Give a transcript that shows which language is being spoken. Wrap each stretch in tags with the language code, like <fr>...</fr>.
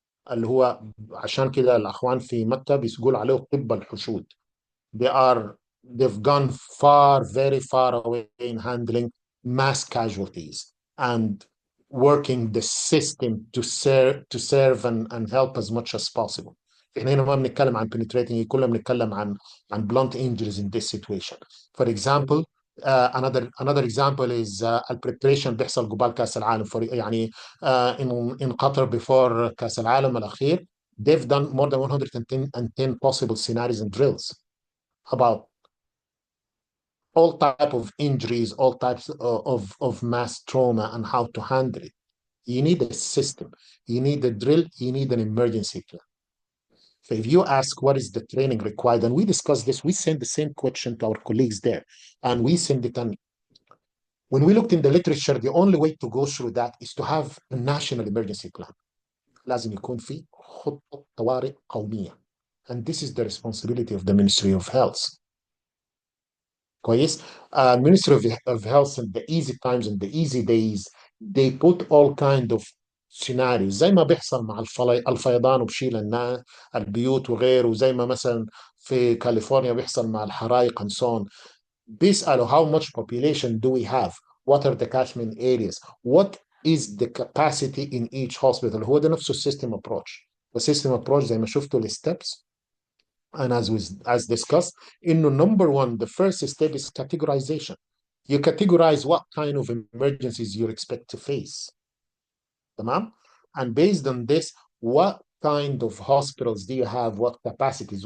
<ar>اللي هو عشان كده الأخوان في مكة بيقول عليه طب الحشود.</ar> <en>They've gone very far away in handling mass casualties and working the system to serve and help as much as possible.</en> <ar>احنا هنا ما بنتكلم عن penetrating، كلنا بنتكلم عن</ar> <en>blunt injuries in this situation. For example, another example is</en> <ar>البريبريشن بيحصل قبال كاس العالم.</ar> <en>يعني in Qatar before</en> <ar>كاس العالم الأخير</ar> <en>they've done more than 110 possible scenarios and drills about all type of injuries, all types of mass trauma and how to handle it. You need a system, you need a drill, you need an emergency plan. So if you ask what is the training required, and we discuss this, we send the same question to our colleagues there, and we send it on When we looked in the literature, the only way to go through that is to have a national emergency plan.</en> <ar>لازم يكون في خطة طوارئ قومية.</ar> <en>And this is the responsibility of the Ministry of Health.</en> <ar>كويس.</ar> <en>Ministry of Health in the easy times and the easy days, they put all kind of scenarios</en> <ar>زي ما بيحصل مع الفيضان وبشيل البيوت وغيره، زي ما مثلا في كاليفورنيا بيحصل مع الحرائق</ar> <en>and so on.</en> <ar>بيسألوا</ar> <en>how much population do we have? What are the catchment areas? What is the capacity in each hospital?</en> <ar>هو ده نفسه السيستم approach. السيستم approach زي ما شفتوا الستبس.</ar> <en>And as discussed, number one, the first step is categorization. You categorize what kind of emergencies you expect to face.</en> <ar>تمام?</ar> <en>And based on this, what kind of hospitals do you have? What capacities?</en>